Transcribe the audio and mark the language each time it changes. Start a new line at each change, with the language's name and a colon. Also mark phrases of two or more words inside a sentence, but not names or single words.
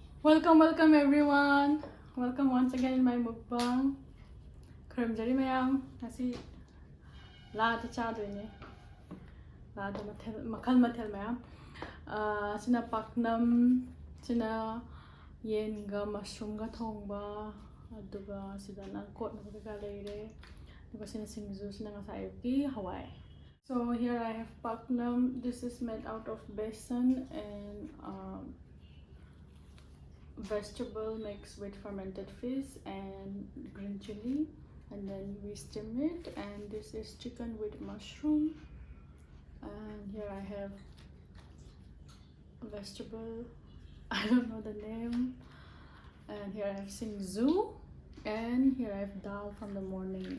English: Welcome everyone! Welcome once again in my mukbang.
Manipuri: Karamjari mayam. Ngasi lahat chadoine. Lahat makal mathel mayam. Sina paknam, sina yenga mushroom ga thongba, aduga sida na kot na ka leire. Aduga sina singzu sina ngasai ki hawai.
English: So here I have paknam. This is made out of besan and vegetable mixed with fermented fish and green chili, and then we steam it. And this is chicken with mushroom, and here I have vegetable I don't know the name, and here I have singzu, and here I have dal from the morning.